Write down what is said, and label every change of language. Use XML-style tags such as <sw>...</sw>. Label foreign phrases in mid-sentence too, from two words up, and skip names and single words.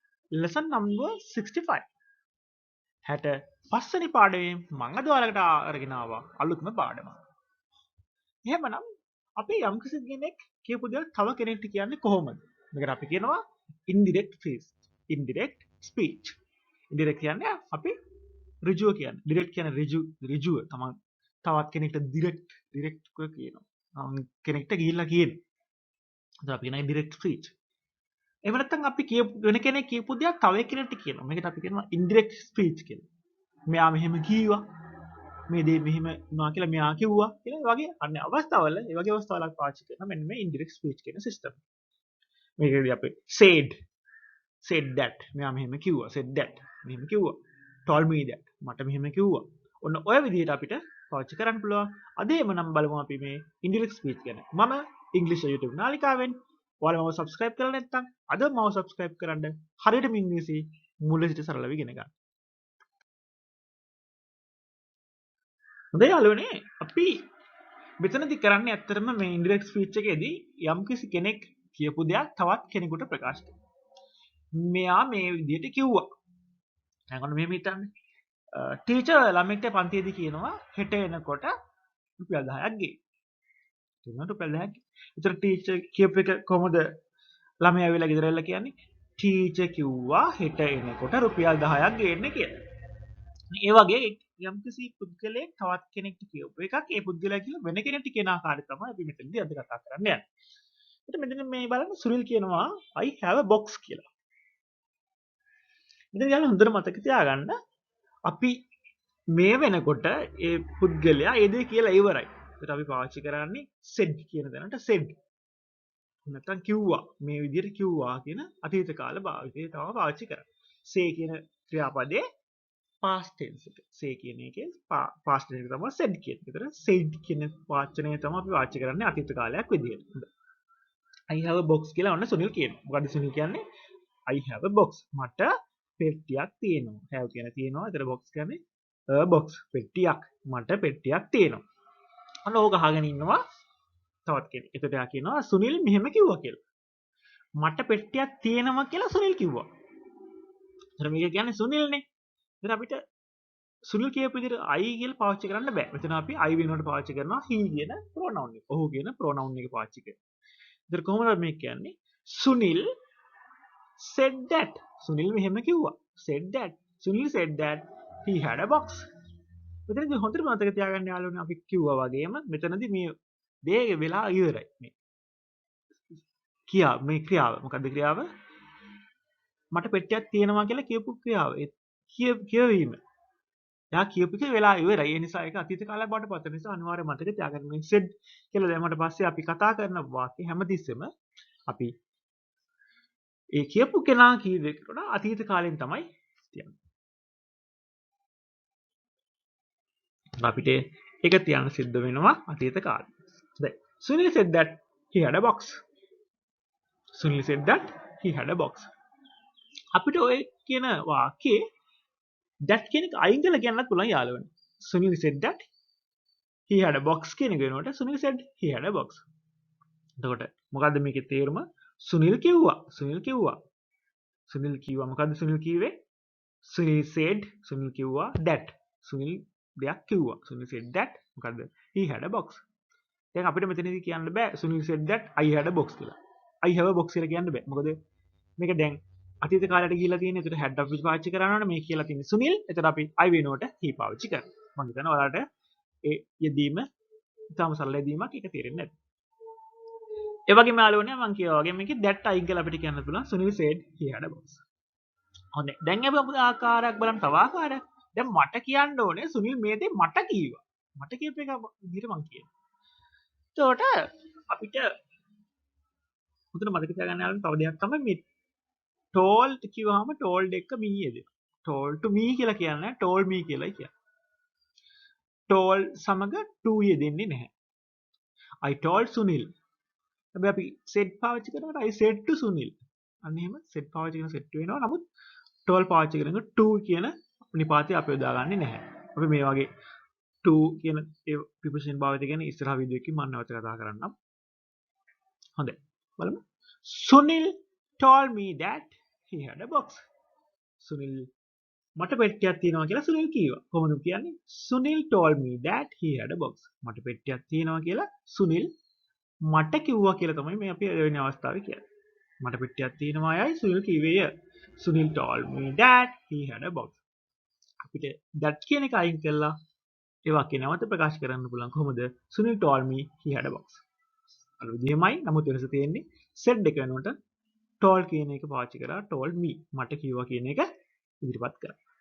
<en>lesson number 65.</en> <si>65 වෙනි පාඩමේ මම අද ඔයාලකට අරගෙන ආවා අලුත්ම පාඩමක්. එහෙමනම් අපි යම්කිසි කෙනෙක් කියපු දේ තව කෙනෙක්ට කියන්නේ කොහොමද? මේකට අපි කියනවා</si> <en>indirect speech. indirect speech.</en> <si>indirect කියන්නේ අපි ඍජුව කියන්නේ. direct කියන්නේ ඍජුව. තමන් තවත් කෙනෙක්ට direct කියනවා. කෙනෙක්ට ගිහිල්ලා කියන. ඒක අපි කියන indirect speech. එහෙම නැත්නම් අපි වෙන කෙනෙක් කියපු දෙයක් තව කෙනෙක්ට කියනවා. මේකට අපි කියනවා</si> <en>indirect speech</en> <si>කියලා. මෙයා මෙහෙම කීවා. මේ දේ මෙහෙම වුණා කියලා මෙයා කිව්වා කියලා වගේ අන්න අවස්ථාවල ඒ වගේ අවස්ථාවලක් පාවිච්චි කරනවා මෙන්න මේ</si> <en>indirect speech</en> <si>කියන සිස්ටම්. මේකදී අපි</si> <en>said that</en> <si>මෙයා මෙහෙම කිව්වා</si> <en>said that</en> <si>මෙහෙම කිව්වා</si> <en>told me that</en> <si>මට මෙහෙම කිව්වා. ඔන්න ඔය විදිහට අපිට පාවිච්චි කරන්න පුළුවන්. අද එමනම් බලමු අපි මේ</si> <en>indirect speech</en> <si>ගැන. මම ඉංග්‍රීසි YouTube නාලිකාවෙන් ඔයාලා මම subscribe කරලා නැත්නම් අද මම subscribe කරන්න හරියටම ඉංග්‍රීසි මුල සිට සරලව ඉගෙන ගන්න. හොඳයි යාළුවනේ අපි මෙතනදී කරන්නේ ඇත්තටම මේ</si> <en>indirect speech</en> <si>එකේදී යම්කිසි කෙනෙක් කියපු දෙයක් තවත් කෙනෙකුට ප්‍රකාශ කරනවා. මෙයා මේ විදිහට කිව්වා. දැන් ඔන්න මෙහෙම හිතන්න. ටීචර් ළමෙක්ට පන්තියේදී කියනවා හෙට එනකොට රුපියල් 10ක් ගේ. එතන රුපියල් 10ක්. ඒතර ටීචර් කියපු එක කොහොමද ළමයා ඇවිල්ලා ගෙදර ඇවිල්ලා කියන්නේ? ටීචර් කිව්වා හෙට එනකොට රුපියල් 10ක් ගේන්න කියලා. ඒ වගේ යම්කිසි පුද්ගලයෙක් තවත් කෙනෙක්ට කියපු එකක් ඒ පුද්ගලයා කියලා වෙන කෙනෙක්ට කියන ආකාරය තමයි අපි මෙතනදී අද කතා කරන්න යන්නේ. ඒත් මෙතන මේ බලන්න සුනිල් කියනවා</si> <en>I have a box</en> <si>කියලා. මෙතන යාළුවා හොඳට මතක තියාගන්න අපි මේ වෙනකොට ඒ පුද්ගලයා ඒ දේ කියලා ඉවරයි. ඒකට අපි පාවිච්චි කරන්නේ said කියන දැනට said. නැත්තම් කිව්වා මේ විදිහට කිව්වා කියන අතීත කාල භාවිතය තමයි පාවිච්චි කරන්නේ. say කියන ක්‍රියාපදේ</si> <en>past tense</en> <si>එක. say කියන එකේ</si> <en>past tense</en> <si>එක තමයි said කියන්නේ. ඒතර said කියන වාචනය තමයි අපි පාවිච්චි කරන්නේ අතීත කාලයක් විදිහට.</si> <en>I have a box</en> <si>කියලා ඔන්න සුනිල් කියනවා. මොකද්ද සුනිල් කියන්නේ?</si> <en>I have a box.</en> <si>මට පෙට්ටියක් තියෙනවා. have කියන තියෙනවා. ඒතර box කියන්නේ</si> <en>a box</en> <si>පෙට්ටියක්. මට පෙට්ටියක් තියෙනවා. ඔන්න ඕක අහගෙන ඉන්නවා තවත් කෙනෙක්. එතකොට එයා කියනවා සුනිල් මෙහෙම කිව්වා කියලා. මට පෙට්ටියක් තියෙනවා කියලා සුනිල් කිව්වා. ඒතර මේක කියන්නේ සුනිල්නේ. එතන අපිට සුනිල් කියපු විදිහට I කියලා පාවිච්චි කරන්න බෑ. මෙතන අපි I වෙනුවට පාවිච්චි කරනවා he කියන pronoun එක. ඔහු කියන pronoun එක පාවිච්චි කරනවා. ඒතර කොහොමද මේක කියන්නේ? සුනිල්</si> <en>said that.</en> <si>සුනිල් මෙහෙම කිව්වා.</si> <en>said that. සුනිල් said that he had a box.</en> <si>මෙතනදී හොඳට මතක තියාගන්න යාළුවනේ අපි කිව්වා වගේම මෙතනදී මේ දේ වෙලා ඉවරයි. මේ මේ ක්‍රියාව. මොකද්ද ක්‍රියාව? මට පෙට්ටියක් තියෙනවා කියලා කියපු ක්‍රියාව. කියවීම. එයා කියපු එක වෙලා ඉවරයි. ඒ නිසා ඒක අතීත කාලයක් බවට පත් වෙන නිසා අනිවාර්යයෙන් මතක තියාගන්න. මේ said කියලා දැම්මට පස්සේ අපි කතා කරන වාක්‍ය හැමතිස්සෙම අපි ඒ කියපු කෙනා කීව එකට අතීත කාලෙන් තමයි තියන්නේ. අපිට ඒක තියන්න සිද්ධ වෙනවා අතීත කාලේ.</si> <en>දැන් Sunil said that he had a box. Sunil said that he had a box.</en> <si>අපිට ඔය කියන වාක්‍යයේ that කියන එක අයින් කරලා කියන්නත් පුළුවන් යාළුවනේ.</si> <en>Sunil said that he had a box</en> <si>කියන එක වෙනකොට</si> <en>Sunil said he had a box.</en> <si>එතකොට මොකද්ද මේකේ තේරුම? Sunil කිව්වා. මොකද්ද Sunil කිව්වේ?</si> <en>Sunil said Sunil කිව්වා that.</en> <si>Sunil දෙයක් කිව්වා.</si> <en>Sunil said that මොකද්ද? He had a box.</en> <si>දැන් අපිට මෙතනදී කියන්න බෑ</si> <en>Sunil said that I had a box</en> <si>කියලා.</si> <en>I have a box</en> <si>කියලා කියන්න බෑ. මොකද මේක දැන් අතීත කාලයට ගිහිල්ලා තියෙන. ඒකට had අපි පාවිච්චි කරනවනේ මේ කියලා තියෙන්නේ Sunil. එතකොට අපි I වෙනුවට he පාවිච්චි කරනවා. මම හිතනවා ඔයාලට ඒ යෙදීම ඉතාම සරල යෙදීමක් ඒක තේරෙන්නේ නැති. ඒ වගේම යාළුවනේ මම කියවා වගේ මේකේ that අයින් කරලා අපිට කියන්න පුළුවන්</si> <en>Sunil said he had a box.</en> <si>හොඳයි. දැන් අපි ආකාරයක් බලන්න තව ආකාරයක්. දැන් මට කියන්න ඕනේ සුනිල් මේ දේ මට කීවා. මට කියපු එක විදිහට මම කියනවා. එතකොට අපිට මුතන මතක තියාගන්න යාළුවනේ තව දෙයක් තමයි මේ told කිව්වහම told එක me යෙදෙනවා.</si> <en>told to me</en> <si>කියලා කියන්නේ</si> <en>told me</en> <si>කියලායි කියන්නේ. told සමග to යෙදෙන්නේ නැහැ.</si> <en>I told Sunil.</en> <si>හැබැයි අපි</si> <en>said</en> <si>පාවිච්චි කරනකොට</si> <en>I said to Sunil.</en> <si>අන්න එහෙම said පාවිච්චි කරන set වෙනවා. නමුත් told පාවිච්චි කරනකොට to කියන නිපාතය අපි යොදාගන්නේ නැහැ. අපි මේ වගේ to කියන ඒ preposition භාවිත කියන්නේ ඉස්සරහ වීඩියෝ එකකින් මම නැවත කතා කරන්නම්. හොඳයි. බලමු.</si> <en>Sunil told me that he had a box.</en> <si>සුනිල් මට පෙට්ටියක් තියෙනවා කියලා සුනිල් කිව්වා. කොහොමද කියන්නේ?</si> <en>සුනිල් told me that he had a box.</en> <si>මට පෙට්ටියක් තියෙනවා කියලා සුනිල් මට කිව්වා කියලා තමයි මේ අපි වෙන අවස්ථාවේ කියන්නේ. මට පෙට්ටියක් තියෙනවා අයයි සුනිල් කිව්වේය.</si> <en>සුනිල් told me that he had a box.</en> <si>අපිට that කියන එක අයින් කළා ඒ වාක්‍ය නැවත ප්‍රකාශ කරන්න පුළුවන් කොහොමද?</si> <en>සුනිල් told me he had a box.</en> <si>අර විදිහමයි නමුත් වෙනස තියෙන්නේ said එක වෙනුවට told කියන එක පාවිච්චි කරා</si> <en>told me</en> <si>මට කිව්වා කියන එක ඉදිරිපත් කරා.</si>